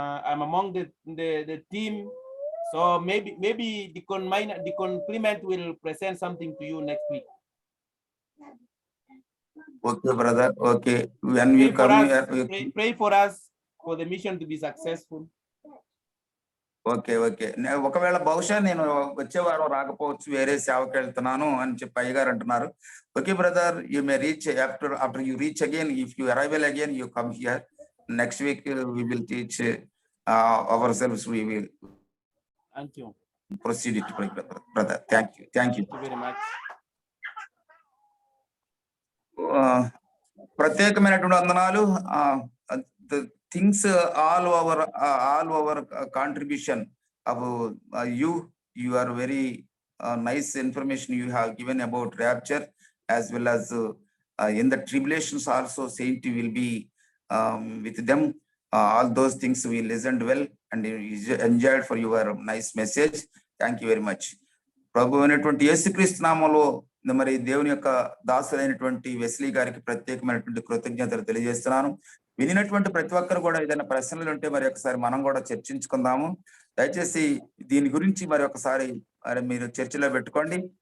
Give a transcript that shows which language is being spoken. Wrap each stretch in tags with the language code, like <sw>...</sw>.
<en>I'm among the team. So maybe Deacon Clement will present something to you next week. Okay, brother. Okay. When we come here, pray for us for the mission to be successful.</en> <te>Okay ఒకవేళ బహుశా నేను వచ్చే వారం రాకపోవచ్చు, వేరే సేవకి వెళ్తున్నాను అని చెప్పి అయ్యగారు అంటున్నారు.</te> <en>Okay brother, you may reach after you reach again, if you arrival again, you come here. Next week we will teach ourselves. We will Thank you. Proceed it, brother. Thank you very much.</en> <te>ప్రత్యేకమైనటువంటి వందనాలు.</te> <en>Things all our contribution of you are very nice information you have given about rapture, as well as in the tribulations also saint will be with them. All those things we listened well and enjoyed for your nice message. Thank you very much.</en> <te>ప్రభు అయినటువంటి యేసుక్రీస్తు నామములో మరి దేవుని యొక్క దాసులైనటువంటి Wesley గారికి ప్రత్యేకమైనటువంటి కృతజ్ఞతలు తెలియజేస్తున్నాను. వినినటువంటి ప్రతి ఒక్కరు కూడా ఏదైనా ప్రశ్నలు ఉంటే మరి ఒకసారి మనం కూడా చర్చించుకుందాము. దయచేసి దీని గురించి మరి ఒకసారి మీరు చర్చలో పెట్టుకోండి.</te>